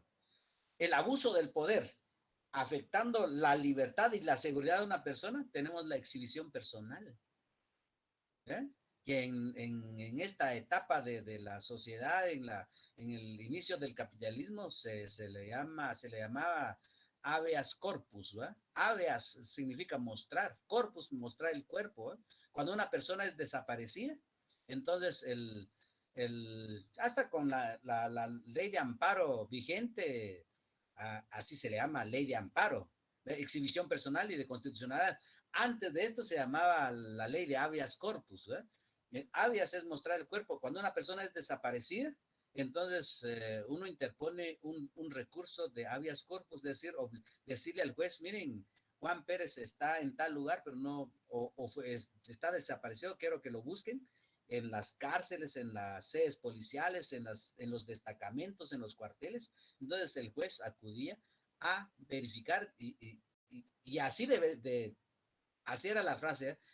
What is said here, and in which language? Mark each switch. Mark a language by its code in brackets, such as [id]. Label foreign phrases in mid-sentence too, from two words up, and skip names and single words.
[es] El abuso del poder, afectando la libertad y la seguridad de una persona, tenemos la exhibición personal. ¿Eh? Que en esta etapa de la sociedad, en el inicio del capitalismo, se le llamaba [la] habeas corpus, [es] ¿verdad? Habeas significa mostrar, corpus, mostrar el cuerpo, ¿eh? Cuando una persona es desaparecida, entonces hasta con la ley de amparo vigente, así se le llama, ley de amparo, de exhibición personal y de constitucionalidad. Antes de esto se llamaba la ley de [la] habeas corpus, [es] ¿eh? Habeas es mostrar el cuerpo. Cuando una persona es desaparecida, entonces uno interpone un recurso de [la] habeas corpus, [es] decirle al juez, miren, Juan Pérez está en tal lugar, pero no, está desaparecido, quiero que lo busquen en las cárceles, en las sedes policiales, en los destacamentos, en los cuarteles. Entonces el juez acudía a verificar y así así era la frase, ¿eh?